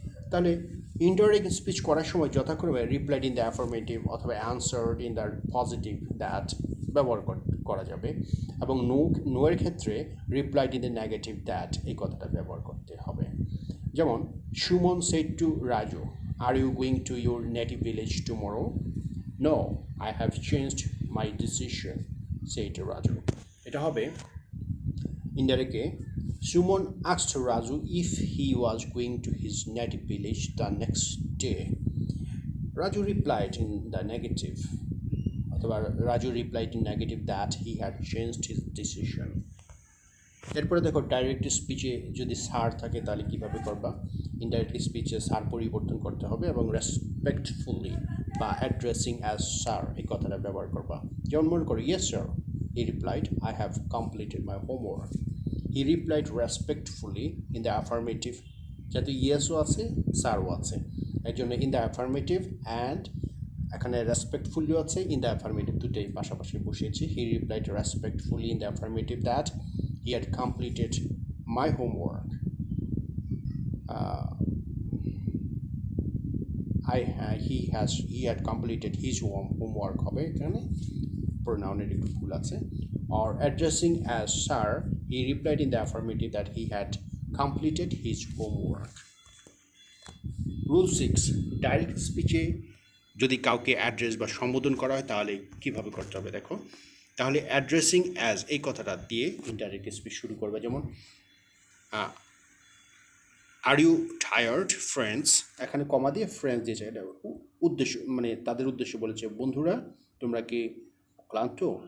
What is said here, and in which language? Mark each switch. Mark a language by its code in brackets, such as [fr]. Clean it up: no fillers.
[bn] তাহলে indirect speech করার সময় যথাক্রমে রিপ্লাইড ইন দ্য অ্যাফার্মেটিভ অথবা answered in the positive that ব্যবহার করা যাবে, এবং নোয়ের ক্ষেত্রে replied in the negative that এই কথাটা ব্যবহার করতে হবে। [en] যেমন Suman said to Raju, are you going to your native village tomorrow? No, I have changed my decision, said Raju. [bn] এটা হবে ইনডাইরেক্টে, [en] Suman asked Raju if he was going to his native village the next day. Raju replied in the negative, অথবা Raju replied in negative that he had changed his decision. [bn] এরপরে দেখো direct স্পিচে যদি sir থাকে তাহলে কীভাবে করবা। Indirect স্পিচে sir পরিবর্তন করতে হবে এবং রেসপেক্টফুলি বা অ্যাড্রেসিং অ্যাজ স্যার এই কথাটা ব্যবহার করবা। যেমন মনে করো, [en] Yes sir, he replied, I have completed my homework. He replied respectfully in the affirmative, [bn] যেহেতু ইয়েসও আছে স্যারও আছে এর জন্য ইন দ্য অ্যাফার্মেটিভ, অ্যান্ড এখানে রেসপেক্টফুলিও আছে, ইন দ্য অ্যাফার্মেটিভ দুটোই পাশাপাশি বসিয়েছি। [en] He replied respectfully in the affirmative that he had completed my homework. He had completed his homework [bn] হবে এখানে, প্রোনাউনের একটু ভুল আছে। [en] Or addressing as sir, he replied in the affirmative that he had completed his homework. [bn] Rule 6, direct স্পিচে যদি কাউকে address বা সম্বোধন করা হয় তাহলে কীভাবে করতে হবে দেখো। তাহলে অ্যাড্রেসিং অ্যাজ এই কথাটা দিয়ে ইনডাইরেক্ট স্পিচ শুরু করবে। যেমন [en] are you tired friends, [bn] এখানে কমা দিয়ে ফ্রেন্ডস দিয়েছে, এটা উদ্দেশ্য মানে তাদের উদ্দেশ্য বলেছে, বন্ধুরা তোমরা কি ক্লান্ত।